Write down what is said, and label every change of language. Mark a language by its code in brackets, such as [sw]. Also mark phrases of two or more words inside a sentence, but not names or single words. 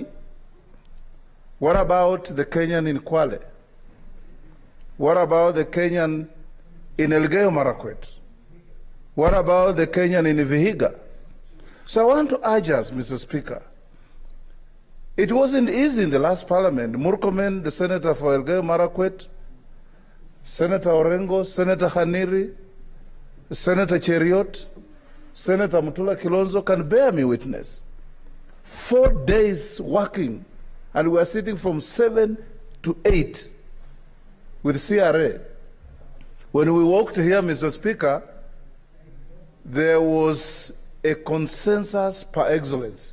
[en] What about the Kenyan in Kwale? What about the Kenyan in Elgeyo Marakwet? What about the Kenyan in Vihiga? So I want to urge us, Mr. Speaker, it wasn't easy in the last parliament. Murkomen, the senator for Elgeyo Marakwet, Senator Orengo, Senator Haniri, Senator Cheriot, Senator Mutula Kilonzo can bear me witness. 4 days working, and we are sitting from 7 to 8 with CRA. When we walked here, Mr. Speaker, there was a consensus [fr] par excellence.